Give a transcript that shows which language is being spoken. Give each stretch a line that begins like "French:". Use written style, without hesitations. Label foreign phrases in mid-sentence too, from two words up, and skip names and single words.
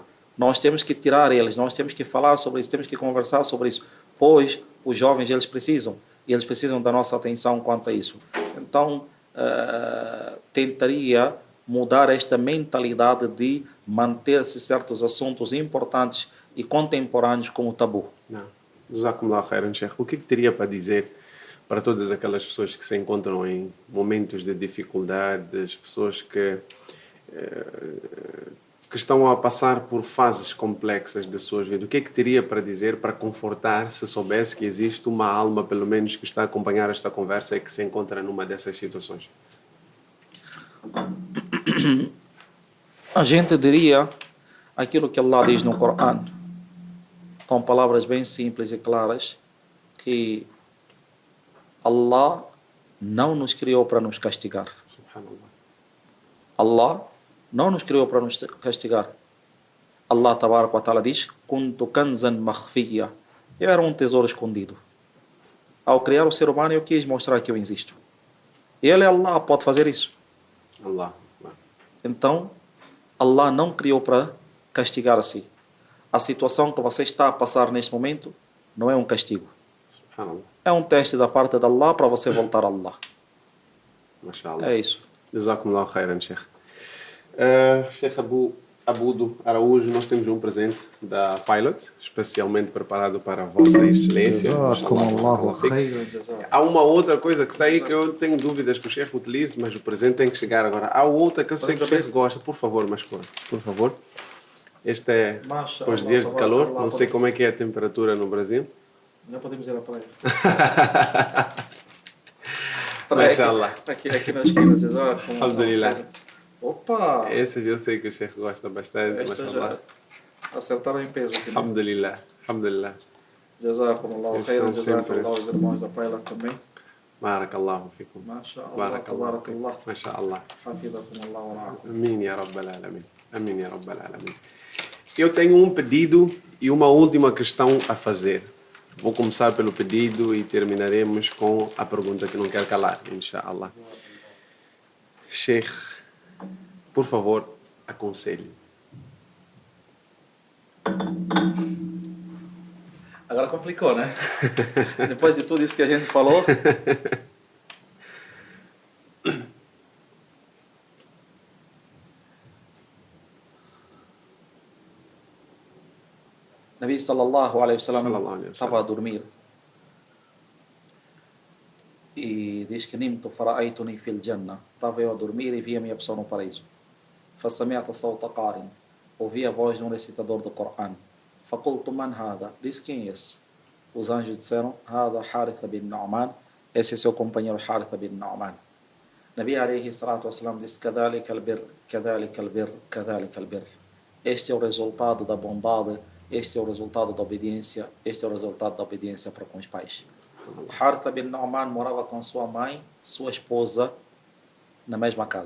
Portuguese: Nós temos que tirar eles, nós temos que falar sobre isso, temos que conversar sobre isso, pois os jovens eles precisam, e eles precisam da nossa atenção quanto a isso. Então, tentaria mudar esta mentalidade de manter-se certos assuntos importantes e contemporâneos como tabu. Não.
Arabic: جزاكم الله خيرا، شيخ.
Portuguese: O que teria para dizer para todas aquelas pessoas que se encontram em momentos de dificuldade, as pessoas que estão a passar por fases complexas de suas vidas? O que teria para dizer, para confortar, se soubesse que existe uma alma, pelo menos, que está a acompanhar esta conversa e que se encontra numa dessas situações? A gente diria aquilo que Allah diz no Corão, com palavras bem simples e claras, que Allah não nos criou para nos castigar. Subhanallah. Allah não nos criou para nos castigar.
Arabic: الله تبارك وتعالى diz: كنت كنزا مخفيا.
Portuguese: Eu era um tesouro escondido. Ao criar o ser humano, eu quis mostrar que eu existo. Ele, Allah, pode fazer isso. Allah. Então, Allah não criou para castigar assim. A situação que você está a passar neste momento não é um castigo. Subhanallah. É um teste da parte de Allah para você voltar a Allah. Mashallah. É isso.
Arabic: جزاكم الله خيرا, Sheikh.
Portuguese: Sheikh Abudo Araújo, nós temos um presente da Pilot, especialmente preparado para Vossa Excelência. Há uma outra coisa que está aí que eu tenho dúvidas que o Sheikh utilize, mas o presente tem que chegar agora. Há outra que eu sei que o Sheikh gosta. Por favor, Mashkour, por favor. Este é para os dias de calor. Não sei como é que é a temperatura no Brasil. Já podemos ir à praia. Mashallah. Aqui na esquina, Alhamdulillah. Opa! Esse eu sei que o Sheikh gosta bastante. Estas já acertaram em peso aqui.
Arabic: الحمد لله. الحمد لله. جزاكم الله خيرا، جزاكم الله
Portuguese: os irmãos da Paila também.
Arabic: بارك الله فيكم. Mashallah, بارك الله فيكم. tabarakallah. Mashallah. حفظكم الله ورعاكم. آمين يا رب العالمين. آمين يا رب العالمين.
Portuguese: Eu tenho um pedido e uma última questão a fazer. Vou começar pelo pedido e terminaremos com a pergunta que não quer calar, inshallah. Sheikh, por favor, aconselhe. Agora complicou, né? Depois de tudo isso que a gente falou.
Arabic: النبي صلى الله عليه وسلم
Portuguese: estava a dormir e diz que
Arabic: نمت فرأيتني في الجنة.
Portuguese: Estava eu a dormir e vi a minha pessoa no paraíso.
Arabic: فسمعت صوت قارئ.
Portuguese: Ouvi a voz de um recitador do Corão.
Arabic: فقلت من هذا?
Portuguese: Diz quem é esse? Os anjos disseram:
Arabic: هذا حارث بن نعمان.
Portuguese: Esse é seu companheiro Harith bin Nu'man.
Arabic: النبي عليه الصلاة والسلام
Portuguese: disse:
Arabic: كذلك البر كذلك البر كذلك البر.
Portuguese: Este é o resultado da bondade. Este é o resultado da obediência. Este é o resultado da obediência para com os pais. Harith bin Nu'man morava com sua mãe, sua esposa, na mesma casa.